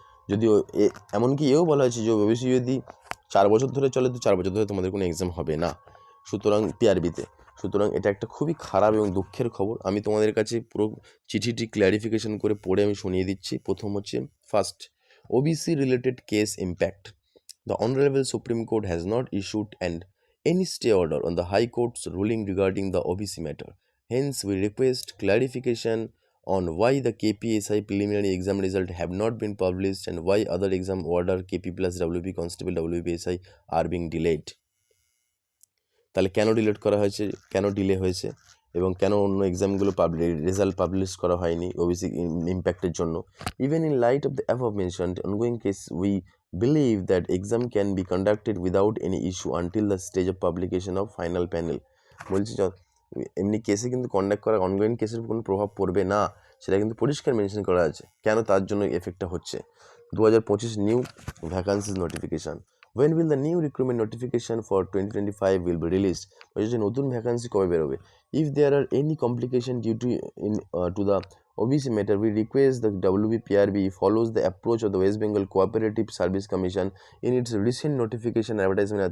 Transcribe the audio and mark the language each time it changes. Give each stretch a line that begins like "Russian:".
Bangla: যদিও এমনকি এও বলা হয়েছে যে ওবিসি যদি 4 বছর ধরে চলে, তো 4 বছর ধরে তোমাদের কোনো এক্সাম হবে না, সুতরাং পিআরবিতে। সুতরাং এটা একটা খুবই খারাপ এবং দুঃখের খবর। আমি তোমাদের কাছে পুরো চিঠিটি ক্ল্যারিফিকেশন করে পড়ে আমি শুনিয়ে দিচ্ছি। প্রথম হচ্ছে, first, OBC related case impact.
English: The Honorable Supreme Court has not issued any stay order on the High Court's ruling regarding the OBC matter. Hence, we request clarification on why the KPSI preliminary exam result have not been published and why other exam order KP plus WP Constable WPSI are being delayed.
Bangla: তাহলে কেন delete করা হয়েছে, কেন delay হয়েছে, এবং কেন অন্য এক্সামগুলো result publish করা হয়নি ওবিসি ইম্প্যাক্টের জন্য।
English: Even in light of the above mentioned ongoing case, we believe that exam can be conducted without any issue until the stage of publication of final panel।
Bangla: বলছি এমনি কেসে কিন্তু কন্ডাক্ট করা, ongoing কেসের কোনো প্রভাব পড়বে না, সেটা কিন্তু পরিষ্কার মেনশন করা আছে। কেন তার জন্য এফেক্টটা হচ্ছে।
English: 2025 new vacancies notification, when will the new recruitment notification for 2025 will be released?
Bangla: বলছে নতুন ভ্যাকান্সি কবে বেরোবে।
English: if there are any complication due to the OBC matter, we request the WBPRB follows the approach of the West Bengal Cooperative Service Commission in its recent notification advertisement।